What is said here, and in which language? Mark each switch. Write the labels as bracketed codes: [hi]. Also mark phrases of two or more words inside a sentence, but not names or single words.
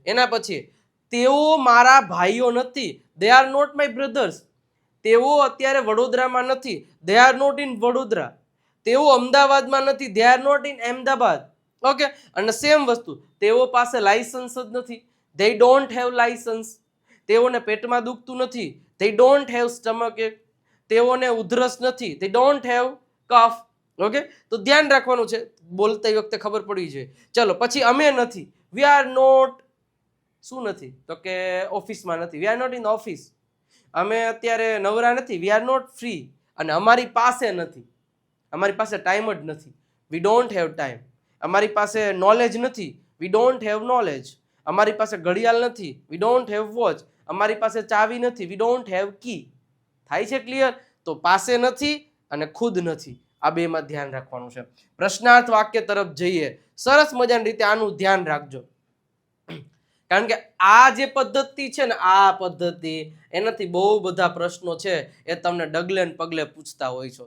[gu] એના પછી તેઓ મારા ભાઈઓ નથી, [en] they are not my brothers. [gu] તેઓ અત્યારે વડોદરામાં નથી, [en] they are not in વડોદરા. [gu] તેઓ અમદાવાદમાં નથી, [en] they are not in અમદાવાદ. [gu] ઓકે, અને સેમ વસ્તુ તેઓ પાસે લાયસન્સ જ નથી, [en] they don't have license. [gu] તેઓને પેટમાં દુખતું નથી, [en] they don't have stomach ache. [gu] તેઓને ઉધરસ નથી, [en] they don't have cough. [gu] ઓકે, તો ધ્યાન રાખવાનું છે, બોલતી વખતે ખબર પડવી જોઈએ. ચલો પછી અમે નથી, [en] we are not, [gu] શું નથી તો કે ઓફિસમાં નથી, [en] we are not in office. [gu] અમે અત્યારે નવરા નથી, [en] we are not free. [gu] અને અમારી પાસે નથી, અમારી પાસે ટાઈમ જ નથી, [en] we don't have time. [gu] અમારી પાસે નોલેજ નથી, [en] we don't have knowledge. [gu] અમારી પાસે ઘડિયાળ નથી, [en] we don't have watch. [gu] અમારી પાસે ચાવી નથી, [en] we don't have key. [gu] થાય છે ક્લિયર? તો પાસે નથી અને ખુદ નથી, આ બેમાં ધ્યાન રાખવાનું છે. પ્રશ્નાર્થ વાક્ય તરફ જઈએ. સરસ મજાની રીતે આનું ધ્યાન રાખજો, કારણ કે આ જે પદ્ધતિ છે ને, આ પદ્ધતિ એનાથી બહુ બધા પ્રશ્નો છે એ તમને ડગલે ને પગલે પૂછતા હોય છો.